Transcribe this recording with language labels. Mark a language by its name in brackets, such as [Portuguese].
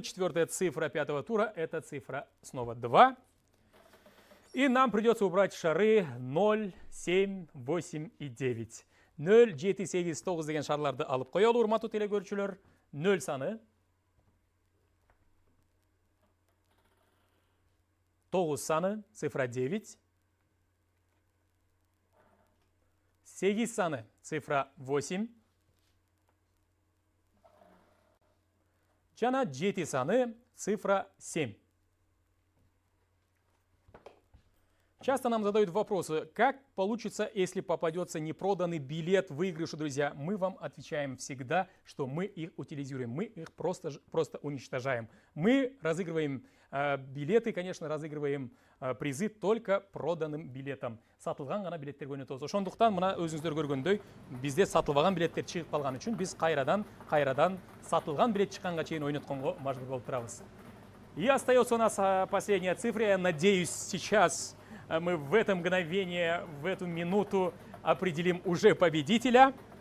[Russian] Четвертая цифра пятого тура. Это цифра снова 2. И нам придется убрать шары 0, 7, 8 и 9. [Kyrgyz] 0, 7, 8, 9 деген шарларды алып қоялы, урматтуу телекөрүүчүлөр. 0 саны. 9 саны, [Russian] цифра 9. [Kyrgyz] 8 саны, [Russian] цифра 8. [Kyrgyz] Жана 7 саны, [Russian] цифра 7. Часто нам задают вопросы, как получится, если попадется непроданный билет в выигрыше, друзья. Мы вам отвечаем всегда, что мы их утилизируем, мы их просто уничтожаем. Мы разыгрываем билеты, конечно, разыгрываем призы только проданным билетам. [Kyrgyz] Сатылган гана билеттер көрүнөт болсо. Ошондуктан мына өзүңүздөр көргөндөй, бизде сатылбаган билеттер чыгып калган үчүн биз кайрадан сатылган билет чыкканга чейин ойнотконго мажбур болуп турабыз. [Russian] И остается у нас последняя цифра. Я надеюсь, сейчас мы в это мгновение, в эту минуту определим уже победителя.